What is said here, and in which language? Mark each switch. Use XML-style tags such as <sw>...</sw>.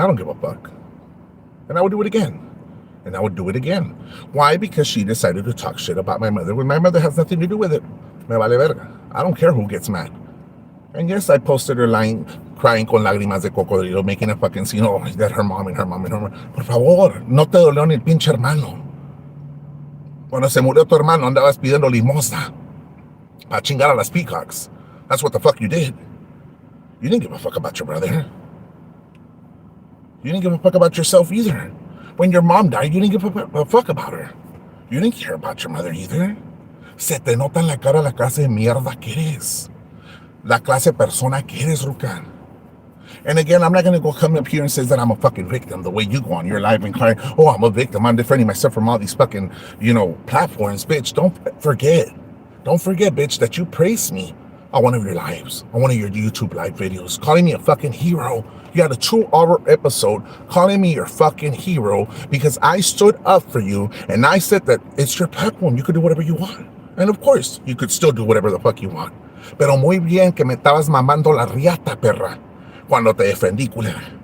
<en>I don't give a fuck. And I would do it again. And I would do it again. Why? Because she decided to talk shit about my mother when my mother has nothing to do with it.</en> <es>Me vale verga.</es> <en>I don't care who gets mad. And yes, I posted her lying, crying</en> <es>con lágrimas de cocodrilo,</es> <en>making a fucking scene. Oh, that her mom and her mom and her mom.</en> <es>Por favor, no te dolió ni el pinche hermano. Cuando se murió tu hermano, andabas pidiendo limosna para chingar a las peacocks.</es> <en>That's what the fuck you did. You didn't give a fuck about your brother. You didn't give a fuck about yourself either. When your mom died, you didn't give a fuck about her. You didn't care about your mother either.</en> <es>Se te nota en la cara la clase de mierda que eres. La clase de persona que eres, Ruka.</es> <en>And again, I'm not going to go come up here and say that I'm a fucking victim the way you go on your live and cry, oh, I'm a victim. I'm defending myself from all these fucking, platforms. Bitch, don't forget, bitch, that you praised me on one of your lives, on one of your YouTube live videos, calling me a fucking hero. You had a 2-hour episode calling me your fucking hero because I stood up for you and I said that it's your platform. You could do whatever you want. And of course, you could still do whatever the fuck you want.</en> <es>Pero muy bien que me estabas mamando la riata, perra, cuando te defendí, culera.</es>